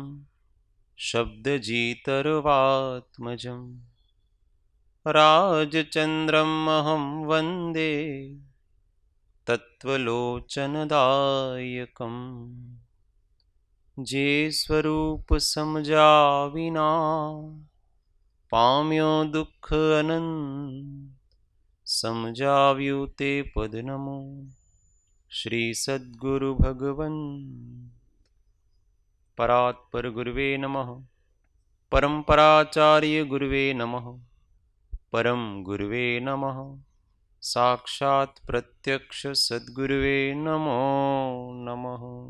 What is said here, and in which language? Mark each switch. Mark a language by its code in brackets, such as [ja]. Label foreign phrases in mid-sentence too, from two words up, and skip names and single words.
[sa] शब्दजितर्वात्मजम् राजचन्द्रमहं वन्दे तत्त्वलोचनदायकम् [gu] જે સ્વરૂપ સમજા વિના પામ્યો દુઃખ અનંત સમજાવ્યું તે પદ નમો શ્રી સદ્ગુરુ ભગવન [sa] परात्पर गुरुवे नमः परम्पराचार्य गुरुवे नमः परम गुरुवे नमः साक्षात प्रत्यक्ष सद्गुरुवे नमो नमः